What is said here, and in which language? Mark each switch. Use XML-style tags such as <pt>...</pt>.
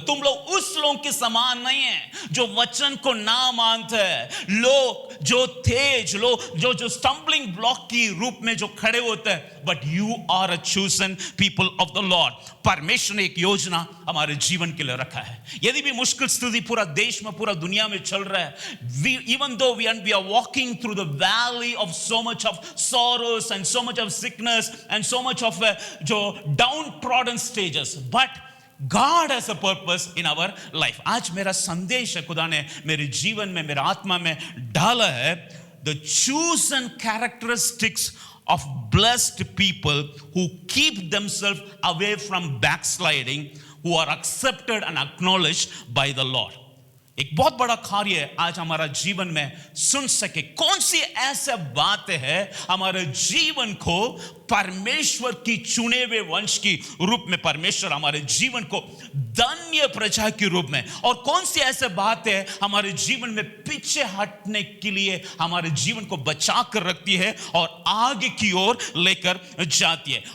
<hi>तुम लोग उस लोगों के समान नहीं है जो वचन को ना मानते हैं, लोग जो तेज लोग जो स्टम्बलिंग ब्लॉक की रूप में जो खड़े होते हैं,</hi> <en>But you are a chosen people of the Lord.</en> <hi>परमेश्वर ने एक योजना हमारे जीवन के लिए रखा है। यदि भी मुश्किल स्थिति पूरा देश में पूरा दुनिया में चल रहा है,</hi> <en>even though we are walking through the valley of so much of sorrows and so much of sickness and so much of जो downtrodden stages, but God has a purpose in our life.</en> <hi>आज मेरा संदेश है, खुदा ने मेरे जीवन में, मेरे आत्मा में डाला है,</hi> <en>the chosen characteristics of blessed people who keep themselves away from backsliding, who are accepted and acknowledged by the Lord.</en> <hi>एक बहुत बड़ा कार्य आज हमारा जीवन में सुन सके। कौन सी ऐसे बातें हैं हमारे जीवन को परमेश्वर की चुने हुए वंश की रूप में परमेश्वर हमारे जीवन को धन्य प्रजा के रूप में, और कौन सी ऐसे बातें हमारे जीवन में पीछे हटने के लिए हमारे जीवन को बचा कर रखती है और आगे की ओर लेकर जाती है।</hi>